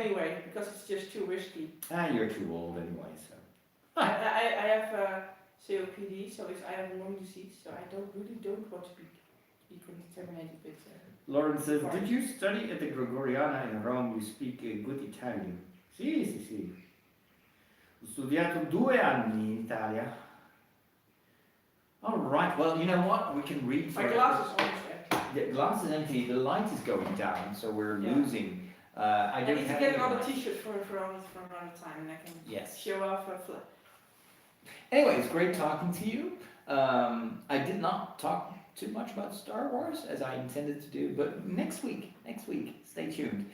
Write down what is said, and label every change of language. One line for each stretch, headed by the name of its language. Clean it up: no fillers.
English: anyway, because it's just too risky. you're too old anyway, so. I have COPD, so I have lung disease, so I really don't want to be contaminated with. Lauren says, did you study at the Gregoriana in Rome? You speak good Italian. Sì.
Italian: Ho studiato 2 anni in Italia.
English: All right, well, you know what? We can read for My glass is almost empty. The glass is empty, the light is going down, so we're Yeah. losing. I I don't need to get any another light. T-shirt for another time, and I can Yes. show off a flip. Anyway, it's great talking to you. I did not talk too much about Star Wars as I intended to do, but next week, stay tuned.